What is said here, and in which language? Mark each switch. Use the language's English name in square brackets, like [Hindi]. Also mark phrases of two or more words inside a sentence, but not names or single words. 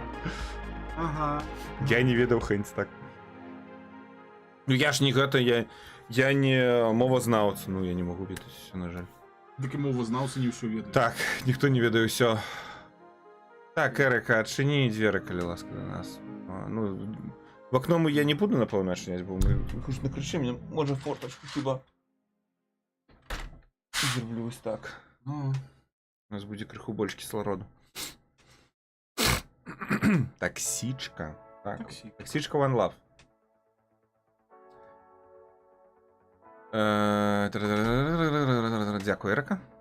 [Belarusian] Ага. Я не ведаў хэнць так. Ну я ж не гэта, я не мовазнаўца, ну я не могу ведаць усё, на жаль. Дык і мовазнаўцы не ўсё ведаюць. Так, ніхто не ведае ўсё. Так, Эрыка, адчыні дзверы, калі ласка, до нас. [Russian] Ну, в окно я не буду, [Belarusian] напэўна, адчыняць, бо мы хоць на крыше, мне можа фортачку хіба. Зроблю вось так. Ну, У нас будзе крыху больш кіслароду. Таксичка. Так. Таксичка One Love. [Ukrainian] Дякую, Эрыка.